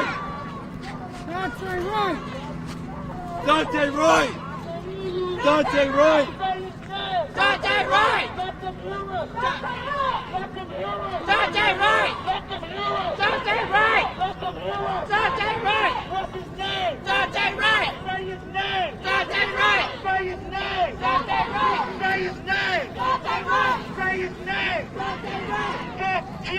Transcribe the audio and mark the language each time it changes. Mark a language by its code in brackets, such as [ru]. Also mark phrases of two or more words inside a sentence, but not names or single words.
[en] Daunte Wright! Daunte Wright! Daunte Wright! Daunte Wright! Daunte Wright! Daunte Wright! Daunte Wright! What's his name? Daunte Wright! Say his name! Daunte Wright! Say his name! Daunte Wright! Say his name! Daunte Wright! Say his name! Daunte Wright! FQ!